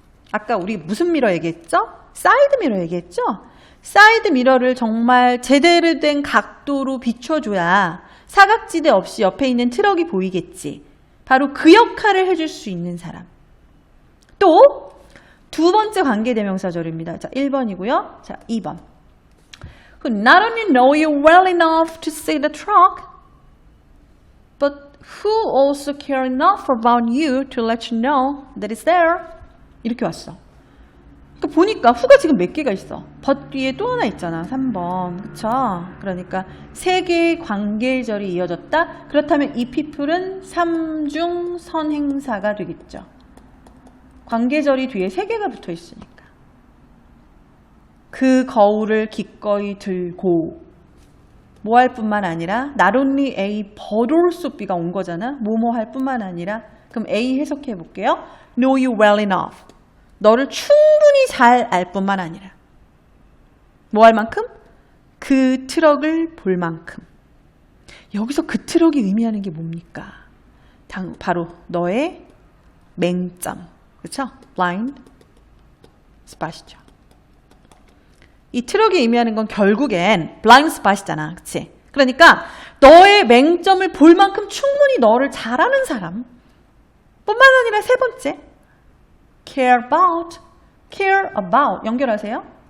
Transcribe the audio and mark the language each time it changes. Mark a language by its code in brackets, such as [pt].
[ko] 아까 우리 무슨 미러 얘기했죠? 사이드 미러 얘기했죠? 사이드 미러를 정말 제대로 된 각도로 비춰줘야 사각지대 없이 옆에 있는 트럭이 보이겠지. 바로 그 역할을 해줄 수 있는 사람. 또 두 번째 관계대명사절입니다. 자, 1번이고요. 자, 2번. [en] Who not only know you well enough to see the truck, but who also care enough about you to let you know that it's there. [ko] 이렇게 왔어. 보니까 who가 지금 몇 개가 있어? but 뒤에 또 하나 있잖아. 3번. 그쵸? 그러니까 3개의 관계절이 이어졌다? 그렇다면 이 people은 3중 선행사가 되겠죠. 관계절이 뒤에 3개가 붙어 있으니까. 그 거울을 기꺼이 들고 뭐 할 뿐만 아니라 [en] not only A but also B [ko] 가 온 거잖아. 뭐뭐 할 뿐만 아니라 그럼 A 해석해 볼게요. [en] Know you well enough. [ko] 너를 충분히 잘 알 뿐만 아니라 뭐 할 만큼? 그 트럭을 볼 만큼. 여기서 그 트럭이 의미하는 게 뭡니까? 바로 너의 맹점. 그렇죠? blind spot이죠. 이 트럭이 의미하는 건 결국엔 blind spot이잖아. 그치? 그러니까 너의 맹점을 볼 만큼 충분히 너를 잘 아는 사람 뿐만 아니라 3번째 care about 연결하세요.